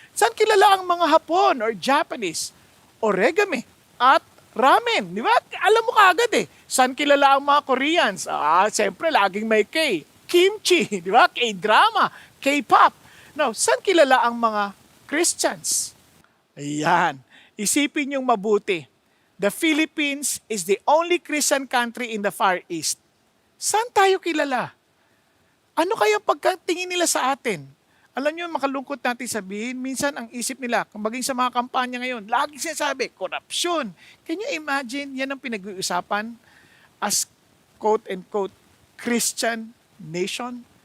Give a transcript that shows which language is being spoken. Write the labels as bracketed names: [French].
[Filipino] Saan kilala ang mga Hapon [English] or Japanese? [Filipino] Origami at ramen. Di ba? Alam mo kaagad eh. Saan kilala ang mga Koreans? Siyempre, laging may K. Kimchi, di ba? K-drama, K-pop. Now, saan kilala ang mga Christians? Ayan. Isipin niyong mabuti. [English] The Philippines is the only Christian country in the Far East. [Filipino] Saan tayo kilala? Ano kaya pagkatingin nila sa atin? Alam niyo, makalungkot natin sabihin, minsan ang isip nila, maging sa mga kampanya ngayon, lagi sinasabi, korupsyon. [English] Can you imagine, [Filipino] yan ang pinag-uusapan [English] as quote-unquote Christian nation?